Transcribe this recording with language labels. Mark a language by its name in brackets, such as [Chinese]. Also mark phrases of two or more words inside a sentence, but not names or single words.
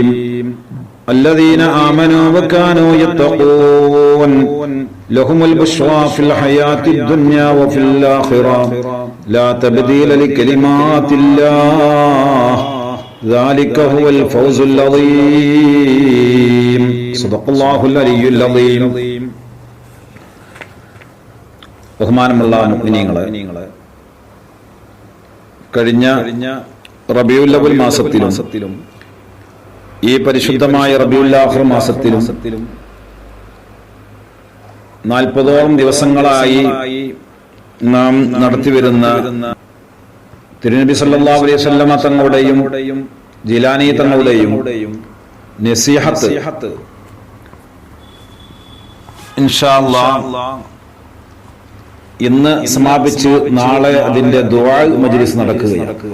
[Arabic] الذين آمنوا وكانوا يتقون لهم البشرى في الحياة الدنيا وفي الآخرة لا تبديل لكلمات الله ذلك هو الفوز العظيم. صدق الله العلي العظيم. [Malayalam] ബഹുമാനമുള്ള മുഅ്മിനീങ്ങളെ, കഴിഞ്ഞ റബീഉൽ അവ്വൽ മാസത്തിലും ഈ പരിശുദ്ധമായ റബീഉൽ ആഖിർ മാസത്തിലും 40ഓളം ദിവസങ്ങളായി നാം നടത്തിവരുന്ന തിരുനബി [Arabic] صلى الله عليه وسلم [Malayalam] തങ്ങളുടെയും ജിലാനി തങ്ങളുടെയും നസീഹത്ത് [Arabic] إن شاء الله [Malayalam] ഇന്ന് സമാപിച്ച് നാളെ അതിന്റെ ദുആ മജ്ലിസ് നടക്കുകയാണ്.